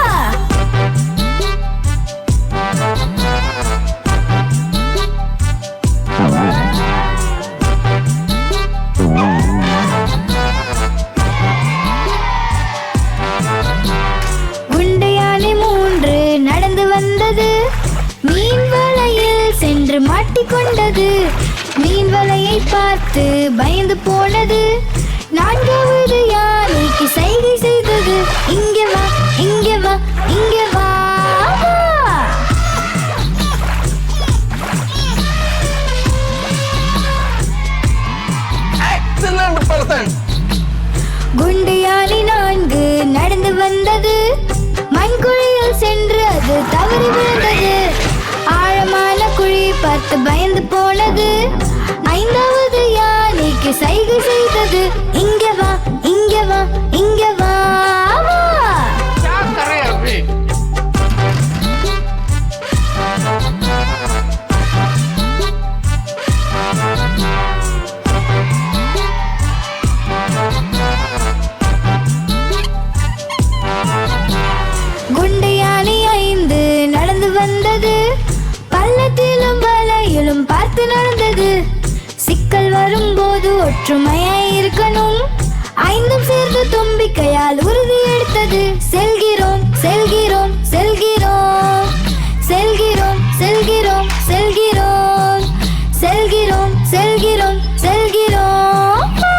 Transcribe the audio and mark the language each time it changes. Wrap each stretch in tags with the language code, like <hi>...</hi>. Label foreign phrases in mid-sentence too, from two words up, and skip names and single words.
<ta>குண்டு யானை 3 நடந்து வந்தது. மீன் வலையில் சென்று மாட்டிக்கொண்டது. மீன் வலையை பார்த்து பயந்து போனது. 4வது யானைக்கு சைகை செய்தது. இங்க வா, இங்க வா, இங்க வா, வா.</ta> <en>excellent person</en> <ta>குண்டு யானை 4 நடந்து வந்தது. மண்குழியில் சென்று அது தவறி விழுந்தது. ஆழமான குழி பார்த்து பயந்து போனது. 5வது யானைக்கு சைகை செய்தது. இங்க வா, இங்க வா, இங்க வா, வா.</ta> <hi>क्या करे अभी</hi> <ta>குண்டு யானை 5 நடந்து வந்தது. பள்ளத்திலும் வலையிலும் பார்த்து நடந்தது. சிக்கல் வரும்போது ஒற்றுமையாய் இருக்கணும். 5 சேர்ந்து தும்பிக்கையால் உறுதி எடுத்தது. செல்கிறோம், செல்கிறோம், செல்கிறோம், செல்கிறோம், செல்கிறோம், செல்கிறோம், செல்கிறோம், செல்கிறோம், செல்கிறோம்.</ta>